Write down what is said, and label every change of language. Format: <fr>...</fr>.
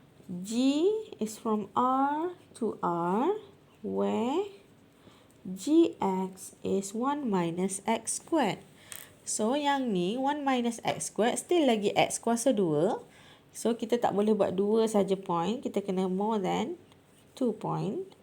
<en>G is from R to R where Gx is 1 minus X squared.</en> <ms>So yang ni</ms> <en>1 minus X squared still</en> <ms>lagi X kuasa 2. So, kita tak boleh buat 2 saja point. Kita kena</ms> <en>more than 2 point.</en>